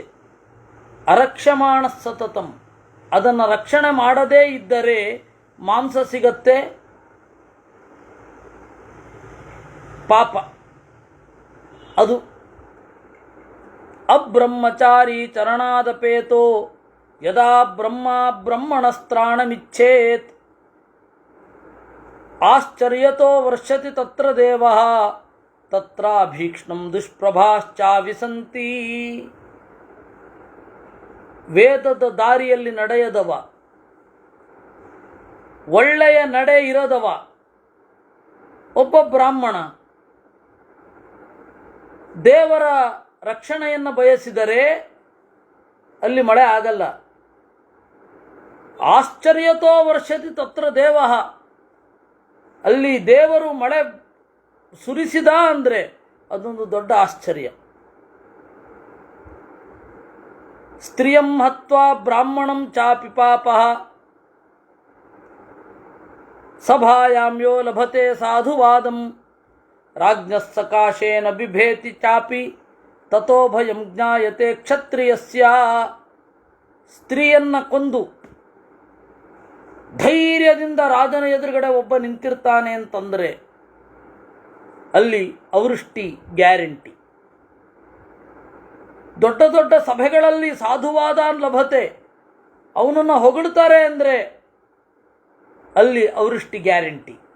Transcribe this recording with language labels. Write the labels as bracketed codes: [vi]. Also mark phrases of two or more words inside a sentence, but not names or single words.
[sa] ಅರಕ್ಷಮಾಣ ಸತತಂ, [kn] ಅದನ್ನು ರಕ್ಷಣೆ ಮಾಡದೇ ಇದ್ದರೆ ಮಾಂಸ ಸಿಗತ್ತೆ, ಪಾಪ. [sa] ಅದು ಅಬ್ರಹ್ಮಚಾರಿ ಚರಣಾದಪೇತೋ ಯದಾ ಬ್ರಹ್ಮಣಸ್ತ್ರಾಣಮಿಚ್ಛೇತ್ ಆಶ್ಚರ್ಯತೋ ವರ್ಷತಿ ತತ್ರ ದೇವಃ ತತ್ರಾಭೀಕ್ಷ್ಣಂ ದುಷ್ಪ್ರಭಾಶ್ಚಾವಿಸಂತಿ. [kn] ವೇದದ ದಾರಿಯಲ್ಲಿ ನಡೆಯದವ, ಒಳ್ಳೆಯ ನಡೆ ಇರದವ ಒಬ್ಬ ಬ್ರಾಹ್ಮಣ ದೇವರ ರಕ್ಷಣೆಯನ್ನು ಬಯಸಿದರೆ ಅಲ್ಲಿ ಮಳೆ ಆಗಲ್ಲ. [sa] ಆಶ್ಚರ್ಯತೋ ವರ್ಷತಿ ತತ್ರ ದೇವಃ, [kn] ಅಲ್ಲಿ ದೇವರು ಮಳೆ ಸುರಿಸಿದ ಅಂದರೆ ಅದೊಂದು ದೊಡ್ಡ ಆಶ್ಚರ್ಯ. [sa] ಸ್ತ್ರಿಯಂ ಹತ್ವಾ ಬ್ರಾಹ್ಮಣಂ ಚಾಪಿ ಪಾಪಃ ಸಭಾಯಾಂ ಯೋ ಲಭತೆ ಸಾಧುವಾದಂ ರಾಜ್ಞಃ ಸಕಾಶೇನ ಬಿಭೇತಿ ಚಾಪಿ ತತೋ ಭಯಂ ಜ್ಞಾಯತೆ ಕ್ಷತ್ರಿಯಸ್ಯ. [kn] ಸ್ತ್ರೀಯನ್ನ ಕೊಂದು ಧೈರ್ಯದಿಂದ ರಾಜನ ಎದುರುಗಡೆ ಒಬ್ಬ ನಿಂತಿರ್ತಾನೆ ಅಂತಂದರೆ ಅಲ್ಲಿ ಅವೃಷ್ಟಿ ಗ್ಯಾರಂಟಿ. ದೊಡ್ಡ ದೊಡ್ಡ ಸಭೆಗಳಲ್ಲಿ [sa] ಸಾಧುವಾದ ಲಭತೆ, [kn] ಅವನನ್ನು ಹೊಗಳ್ತಾರೆ ಅಂದರೆ ಅಲ್ಲಿ ಅವೃಷ್ಟಿ ಗ್ಯಾರಂಟಿ.